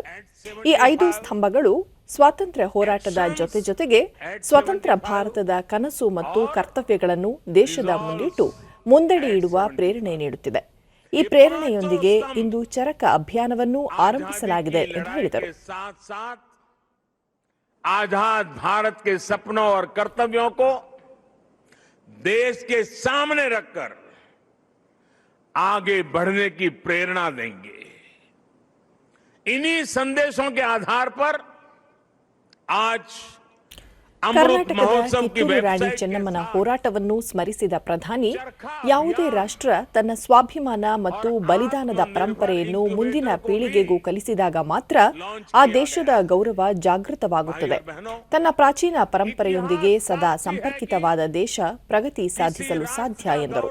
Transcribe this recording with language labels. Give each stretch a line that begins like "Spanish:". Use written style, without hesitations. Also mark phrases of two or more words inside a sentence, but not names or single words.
Kannada: ಈ 5 ಸ್ತಂಭಗಳು ಸ್ವಾತಂತ್ರ್ಯ ಹೋರಾಟದ ಜೊತೆಗೆ ಸ್ವತಂತ್ರ ಭಾರತದ ಕನಸು ಮತ್ತು ಕರ್ತವ್ಯಗಳನ್ನು ದೇಶದ ಮುಂದಿಟ್ಟು ಮುಂದಡಿ ಇಡುವ ಪ್ರೇರಣೆ ನೀಡುತ್ತಿದೆ. ಈ ಪ್ರೇರಣೆಯೊಂದಿಗೆ ಇಂದು ಚರಕ ಅಭಿಯಾನವನ್ನು ಆರಂಭಿಸಲಾಗಿದೆ ಎಂದು ಹೇಳಿದರು.
Hindi: आजाद भारत के सपनों और कर्तव्यों को देश के सामने रखकर आगे बढ़ने की प्रेरणा देंगे. इन्हीं संदेशों के आधार पर आज
Kannada: ಕರ್ನಾಟಕದ ಕಿತ್ತೂರು ರಾಣಿ ಚೆನ್ನಮ್ಮನ ಹೋರಾಟವನ್ನು ಸ್ಮರಿಸಿದ ಪ್ರಧಾನಿ, ಯಾವುದೇ ರಾಷ್ಟ್ರ ತನ್ನ ಸ್ವಾಭಿಮಾನ ಮತ್ತು ಬಲಿದಾನದ ಪರಂಪರೆಯನ್ನು ಮುಂದಿನ ಪೀಳಿಗೆಗೂ ಕಲಿಸಿದಾಗ ಮಾತ್ರ ಆ ದೇಶದ ಗೌರವ ಜಾಗೃತವಾಗುತ್ತದೆ. ತನ್ನ ಪ್ರಾಚೀನ ಪರಂಪರೆಯೊಂದಿಗೆ ಸದಾ ಸಂಪರ್ಕಿತವಾದ ದೇಶ ಪ್ರಗತಿ ಸಾಧಿಸಲು ಸಾಧ್ಯ ಎಂದರು.